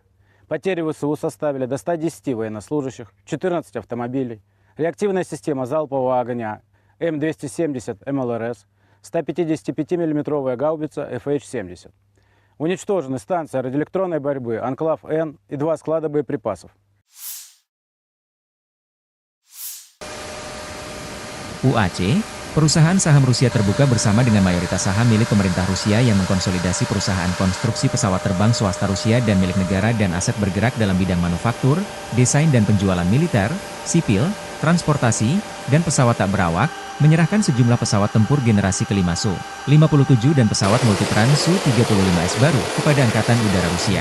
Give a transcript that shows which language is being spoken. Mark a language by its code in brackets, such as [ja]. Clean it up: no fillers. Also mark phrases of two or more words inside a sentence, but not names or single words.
[ru] Потери ВСУ составили до 110 военнослужащих, 14 автомобилей, реактивная система залпового огня М270 МЛРС, 155 мм гаубица FH-70. Уничтожены станция радиоэлектронной борьбы «Анклав-Н» и 2 склада боеприпасов. [id] UAC, perusahaan saham Rusia terbuka bersama dengan mayoritas saham milik pemerintah Rusia yang mengkonsolidasi perusahaan konstruksi pesawat terbang swasta Rusia dan milik negara dan aset bergerak dalam bidang manufaktur, desain dan penjualan militer, sipil, transportasi, dan pesawat tak berawak, menyerahkan sejumlah pesawat tempur generasi kelima Su-57 dan pesawat multitran Su-35S baru kepada Angkatan Udara Rusia.